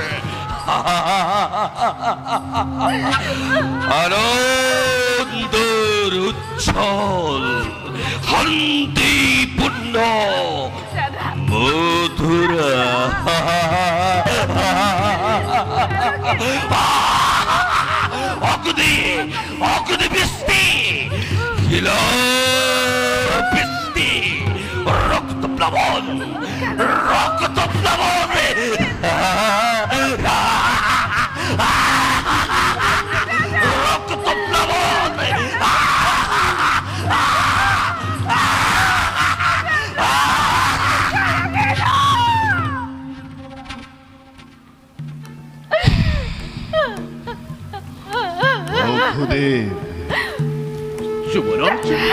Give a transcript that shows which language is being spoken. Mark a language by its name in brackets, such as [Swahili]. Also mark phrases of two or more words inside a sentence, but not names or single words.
[Assamese] আনন্দৰ উচ্ছল শান্তিপূৰ্ণ মধুৰা অগ্নি অগ্নি বৃষ্টি, শিলা বৃষ্টি, রক্ত প্লাবন, রক্ত প্লাবন। রক্ত প্লাবন। ভূদেৱ, যুৱৰাজ,